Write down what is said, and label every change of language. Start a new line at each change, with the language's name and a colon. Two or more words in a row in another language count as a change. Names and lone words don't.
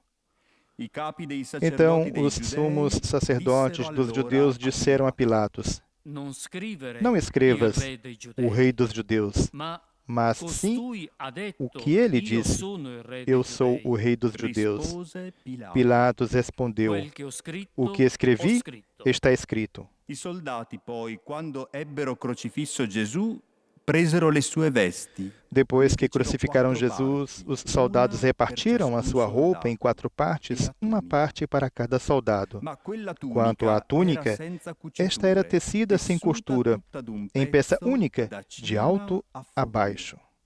Portuguese: Então os sumos sacerdotes dos judeus disseram a Pilatos: Não escrevas o Rei dos Judeus, mas sim o que ele disse: Eu sou o Rei dos Judeus. Pilatos respondeu: O que escrevi está escrito.
Italian: I soldati poi, quando ebbero crocifisso Gesù, presero le sue vesti.
Portuguese: Depois que crucificaram Jesus, os soldados repartiram a sua roupa em 4 partes, uma parte para cada soldado. Quanto à túnica, esta era tecida sem costura, em peça única, de alto a baixo.